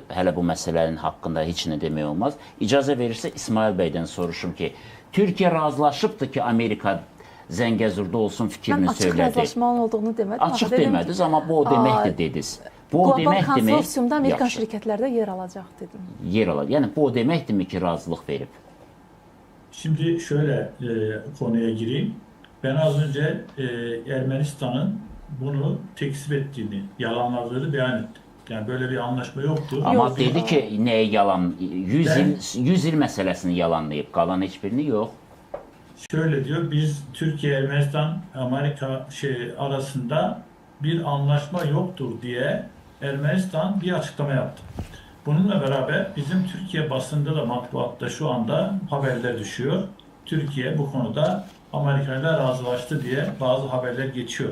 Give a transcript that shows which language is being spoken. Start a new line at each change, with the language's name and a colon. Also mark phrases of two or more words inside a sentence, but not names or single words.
Azerbaijani: Hələ bu məsələnin haqqında heç nə demək olmaz. İcazə verirsə İsmail bəydən soruşum ki, Türkiyə razılaşıbdır ki, Amerika Zəngəzurda olsun fikrini söylədi. Mən açıq razılaşmanın olduğunu demədim. Açıq demədiniz, amma bu o deməkdir dediniz. Bu o demək demək. Konsorsiumda Amerikan şirkətlərdə yer alacaq dedim. Yer alacaq. Yəni bu o deməkdirmi ki, razılıq verib?
Turkish: Şimdi şöyle konuya gireyim. Ben az önce Ermenistan'ın bunu tekzip ettiğini, yalanladığını beyan ettim. Yani böyle bir anlaşma yoktu.
Azerbaijani: Amma dedi ki, nəyə yalan? 100 il məsələsini yalanlayıb, qalan heç birini yox.
Turkish: Şöyle diyor, biz Türkiye, Ermenistan, Amerika arasında bir anlaşma yoktur diye Ermenistan bir açıklama yaptı. Bununla beraber bizim Türkiye basında da matbuatta şu anda haberler düşüyor. Türkiye bu konuda Amerika ile razılaştı diye bazı haberler geçiyor.